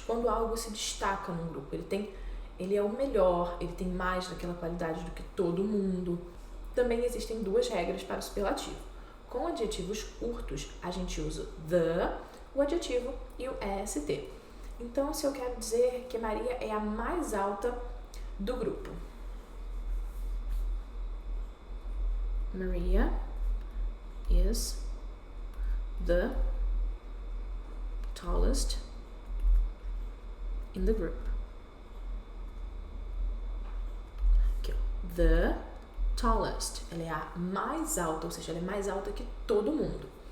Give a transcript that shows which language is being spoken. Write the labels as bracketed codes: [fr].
[pt] Quando algo se destaca num grupo, ele é o melhor, ele tem mais daquela qualidade do que todo mundo. Também existem duas regras para o superlativo. Com adjetivos curtos, a gente usa the, o adjetivo e o est. Então, se eu quero dizer que Maria é a mais alta do grupo. [en] Maria is the tallest in the group. [pt] Aqui, ó. [en] The tallest, [pt] ela é a mais alta, ou seja, ela é mais alta que todo mundo.